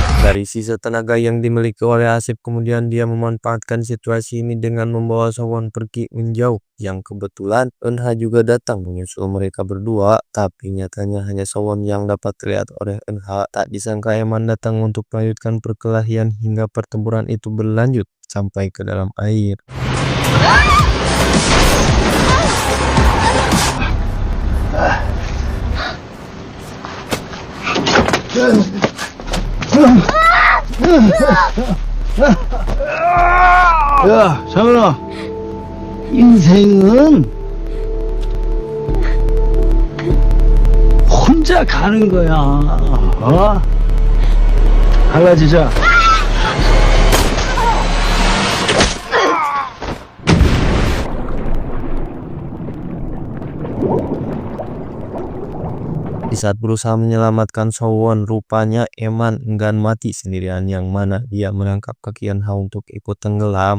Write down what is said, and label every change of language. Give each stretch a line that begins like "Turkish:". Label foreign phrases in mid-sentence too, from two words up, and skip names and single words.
Indonesian: Dari sisa tenaga yang dimiliki oleh Asep, kemudian dia memanfaatkan situasi ini dengan membawa Sowon pergi menjauh. Yang kebetulan Eunha juga datang menyusul mereka berdua, tapi nyatanya hanya Sowon yang dapat terlihat oleh Eunha. Tak disangka Eman datang untuk melanjutkan perkelahian hingga pertempuran itu berlanjut sampai ke dalam air.
Korean: 야, 장은아. 인생은 혼자 가는 거야. 어? 달라지자.
Indonesian: Di saat berusaha menyelamatkan Sowon, rupanya Eman enggan mati sendirian, yang mana dia menangkap kaki Eunha untuk ikut tenggelam.